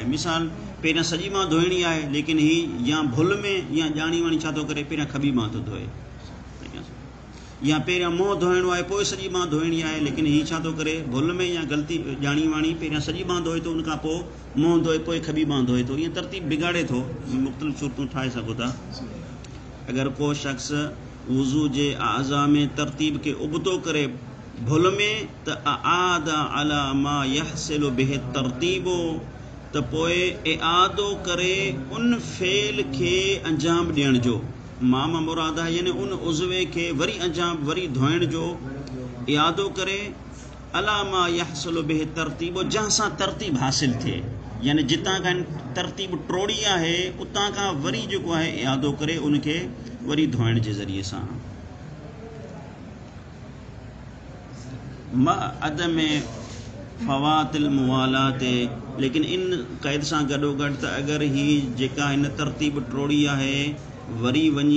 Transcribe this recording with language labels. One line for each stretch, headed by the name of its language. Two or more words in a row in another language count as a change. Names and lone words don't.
Sindhi: मिसाल पहिरियां सॼी ॿांह धोइणी आहे, लेकिन ही या भुल में या ॼाणी वाणी छा थो करे, पहिरियां खॿी ॿांह थो धोए, या पहिरियां मुंहुं धोइणो आहे पोइ सॼी ॿांह धोइणी आहे, लेकिन ही छा थो करे, भुल में या ग़लती ॼाणी वाणी पहिरियां सॼी ॿांह धोए थो, उनखां पोइ मुंहुं धोए, पोइ खॿी ॿांह धोए थो, ईअं तरतीब बिगाड़े थो। मुख़्तलिफ़ सूरतूं ठाहे सघो था। अगरि को शख़्स वुज़ू जे आज़ा में तरतीब खे उबतो करे भुल में, त
Arabic: أعاد على ما يحصل به الترتيب,
Sindhi: त पोइ इआदो करे उन फ़ेल खे अंजाम ॾियण जो, मां मुराद आहे यानी उन उज़वे खे वरी अंजाम, वरी धोइण जो इआदो करे,
Arabic: على ما يحصل به الترتيب,
Sindhi: जंहिं सां तरतीब हासिल थिए, यानी जितां खां तरतीब टोड़ी आहे उतां खां वरी जेको आहे इआदो करे उनखे वरी धोइण जे ज़रिए सां।
Arabic: مع عدم فوات الموالاة,
Sindhi: लेकिन इन क़ैद सां गॾोगॾु त अगरि ही जेका हिन तरतीब टोड़ी आहे वरी वञी